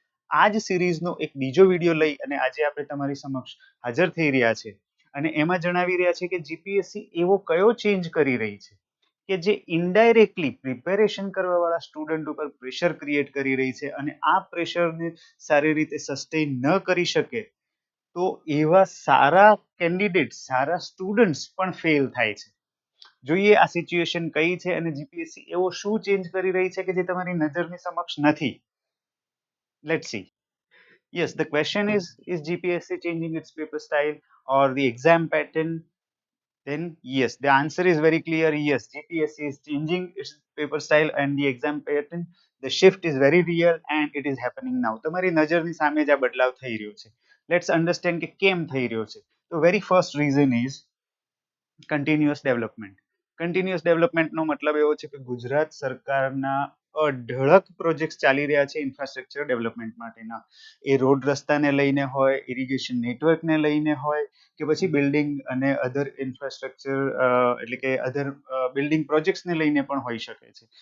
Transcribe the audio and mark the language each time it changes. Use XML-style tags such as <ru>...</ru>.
<gu>આ જ સિરીઝનો એક બીજો વિડીયો લઈ અને આજે આપણે તમારી સમક્ષ હાજર થઈ રહ્યા છે અને એમાં જણાવી રહ્યા છે કે જીપીએસસી એવો કયો ચેન્જ કરી રહી છે કે જે ઇનડાયરેક્ટલી પ્રિપેરેશન કરવાવાળા સ્ટુડન્ટ ઉપર પ્રેશર ક્રિએટ કરી રહી છે અને આ પ્રેશરને સારી રીતે સસ્ટેન ન કરી શકે તો એવા સારા કેન્ડિડેટ, સારા સ્ટુડન્ટ્સ પણ ફેલ થાય છે. જોઈએ આ સિચ્યુએશન કઈ છે અને જીપીએસસી એવો શું ચેન્જ કરી રહી છે કે જે તમારી નજરની સમક્ષ નથી.</gu> <en>Let's see. Yes, the question is GPSC changing its paper style or the exam pattern? Then yes, the answer is very clear. Yes, GPSC is changing its paper style and the exam pattern. The shift is very real and it is happening now.</en> <gu>તમારી નજરની સામે જ આ બદલાવ થઈ રહ્યો છે.</gu> <en>Let's understand</en> <gu>કે કેમ થઈ રહ્યો છે.</gu> <en>The very first reason is continuous development.</en> <gu>Continuous ડેવલપમેન્ટનો મતલબ એવો છે કે ગુજરાત સરકારના અઢળક પ્રોજેક્ટ્સ ચાલી રહ્યા છે ઇન્ફ્રાસ્ટ્રક્ચર ડેવલપમેન્ટ માટેના. એ રોડ રસ્તાને લઈને હોય, ઇરિગેશન નેટવર્કને લઈને હોય કે પછી બિલ્ડિંગ અને અધર ઇન્ફ્રાસ્ટ્રક્ચર એટલે કે અધર બિલ્ડિંગ પ્રોજેક્ટ્સને લઈને પણ હોઈ શકે છે.</gu>